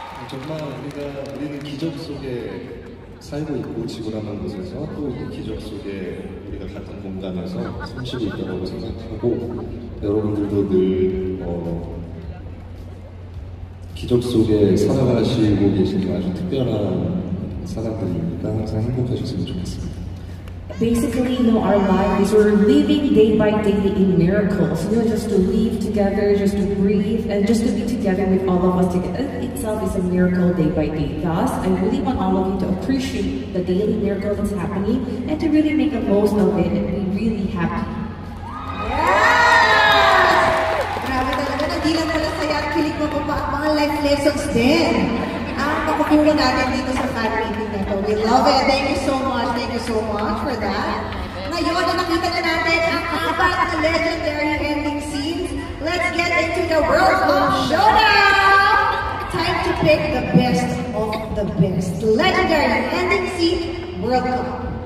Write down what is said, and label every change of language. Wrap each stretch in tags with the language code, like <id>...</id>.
<ko>정말 우리는 기적 속에 살고 있고 지구라는 곳에서 또 이 기적 속에 우리가 같은 공간에서 숨쉬고 있다고 생각하고 여러분들도 늘 기적 속에 살아가시고 계신 아주 특별한 사람들이니까 항상 행복하셨으면 좋겠습니다.</ko> <en>Basically, our life is we're living day by day in miracles. Just to live together, just to breathe, and just to be together with all of us together. Itself is a miracle day by day. Thus, I really want all of you to appreciate the daily miracle that's happening and to really make the most of it and be really happy.</en> <tl>Grabe talaga, hindi lang pala saya at kilig mo pa ang mga life lessons din. Ang makukuha natin dito sa fan meeting na to.</tl> <en>We love it. Thank you so much for that.</en> <tl>Ngayon na nakita na natin ang apat na legendary ending scenes.</tl> <en>Let's get into the World Cup Showdown! Time to pick the best of the best. Legendary ending scene, World Cup.</en>